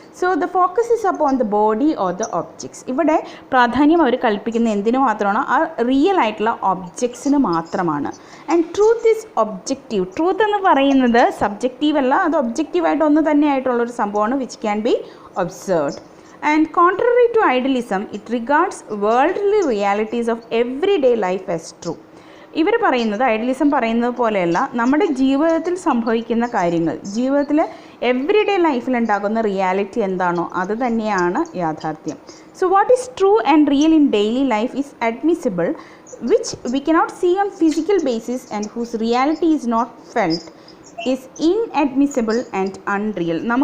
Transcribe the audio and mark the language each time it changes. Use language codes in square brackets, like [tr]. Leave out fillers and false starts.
[en] So the focus is upon the body or the objects. [ml] ഇവിടെ പ്രാധാന്യം അവർ കൽപ്പിക്കുന്ന എന്തിനു മാത്രമാണ്? ആ റിയൽ ആയിട്ടുള്ള ഒബ്ജക്ട്സിന് മാത്രമാണ്. [en] And truth is objective. [ml] Truth എന്ന് പറയുന്നത് സബ്ജക്റ്റീവ് അല്ല, അത് ഒബ്ജക്റ്റീവായിട്ട് ഒന്ന് തന്നെ ആയിട്ടുള്ളൊരു സംഭവമാണ്, [en] Which can be observed. And contrary to idealism, it regards worldly realities of everyday life as true. [ml] ഇവർ പറയുന്നത്, ഐഡിയലിസം പറയുന്നത് പോലെയല്ല, നമ്മുടെ ജീവിതത്തിൽ സംഭവിക്കുന്ന കാര്യങ്ങൾ, ജീവിതത്തിൽ എവറിഡേ ലൈഫിലുണ്ടാകുന്ന റിയാലിറ്റി എന്താണോ അത് തന്നെയാണ് യാഥാർത്ഥ്യം. [en] So what is true and real in daily life is admissible, which we cannot see on physical basis and whose reality is not felt is inadmissible and unreal.